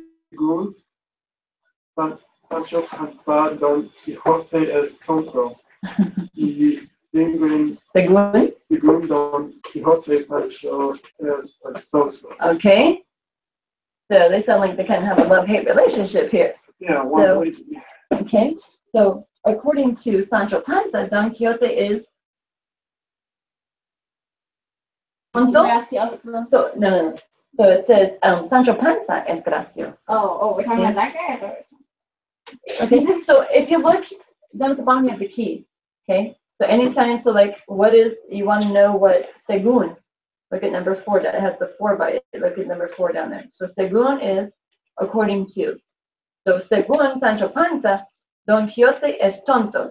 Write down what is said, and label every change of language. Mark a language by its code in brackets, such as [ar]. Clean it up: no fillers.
[es] Según Sancho Panza, Don Quijote es tonto. Y según Don Quijote, Sancho es perezoso. [en] Okay. So they sound like they kind of have a love-hate relationship here. Yeah, Okay. So according to Sancho Panza, Don Quixote is [es] Gracioso. [en] So no. So it says Sancho Panza [es] es gracioso. [en] Oh, we're talking about that guy. Okay. So if you look down at the bottom of the key, okay. So anytime, so like, what is, you want to know what según, look at number 4, that has the 4 by it, look at number 4 down there. So según is according to. [es] So según Sancho Panza, Don Quixote es tonto.